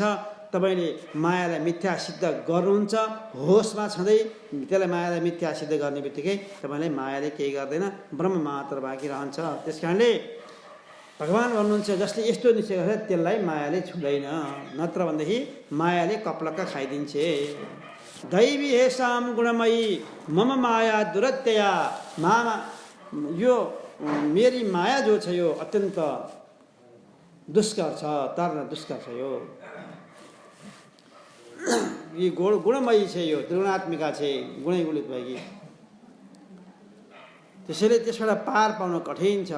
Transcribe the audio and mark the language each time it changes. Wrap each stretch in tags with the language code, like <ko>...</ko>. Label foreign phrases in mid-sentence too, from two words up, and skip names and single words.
<ne>तपाईँले मायालाई मिथ्या सिद्ध गर्नुहुन्छ, होसमा छँदै त्यसलाई मायालाई मिथ्या सिद्ध गर्ने बित्तिकै तपाईँलाई मायाले केही गर्दैन, ब्रह्म मात्र बाँकी रहन्छ। त्यस कारणले भगवान् भन्नुहुन्छ जसले यस्तो निश्चय गर्छ त्यसलाई मायाले छुँदैन, नत्र भनेदेखि मायाले कप्लक्क खाइदिन्छे।</ne> <sa>दैवी हेसाम गुणमयी मम माया दुरत्यया,</sa> <ne>मामा यो मेरी माया जो छ यो अत्यन्त दुष्कर छ, तर्न दुष्कर छ। यो यी गुणमयी छ, यो त्रिगुणात्मिका छ, गुणै गुणित भएकी। त्यसैले त्यसबाट पार पाउन कठिन छ।</ne>